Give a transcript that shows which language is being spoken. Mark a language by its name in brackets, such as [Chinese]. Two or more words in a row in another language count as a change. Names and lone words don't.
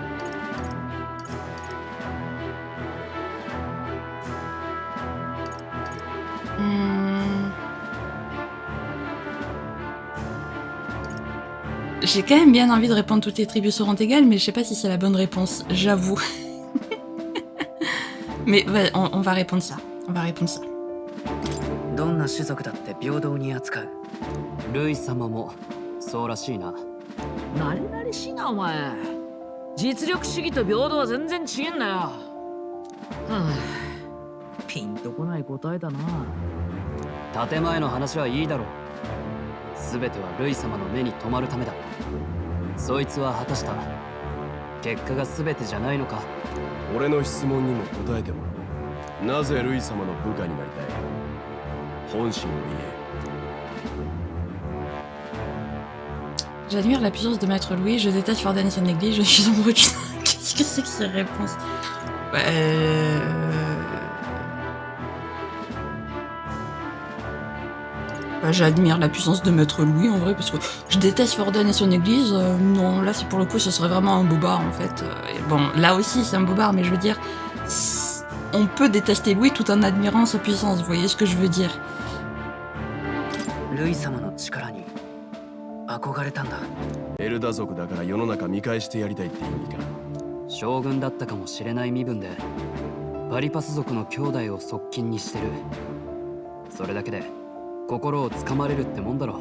[French] J'ai quand même bien envie de répondre toutes les tribus seront égales, mais je sais pas si c'est la bonne réponse, j'avoue. Mais ouais, on va répondre ça. On va répondre ça. [Japanese] どんな種族だって平等に扱う。ルイ様もそうらしいな。なれなれしいなお前。実力主義と平等は全然違えんだよ。はあ、ピンとこない答えだな。建前の話はいいだろう。全てはルイ様の目に留まるためだ。そいつは果たした。結果が全てじゃないのか。俺の質問にも答えてもらおう。なぜルイ様の部下になりたい？本心を言え。 [French] J'admire la puissance de Maître Louis, je déteste Fordane et son église, je suis amoureux du... Qu'est-ce que c'est que ces réponses? J'admire la puissance de Maître Louis en vrai, parce que je déteste Fordane et son église. Non, là c'est pour le coup, ce serait vraiment un bobard en fait. Et bon, là aussi c'est un bobard, mais je veux dire, on peut détester Louis tout en admirant sa puissance, vous voyez ce que je veux dire? [Japanese] ルイ様の力に憧れたんだ。エルダ族だから世の中見返してやりたいって意味か。将軍だったかもしれない身分でパリパス族の兄弟を側近にしてる。それだけで心をつかまれるってもんだろ。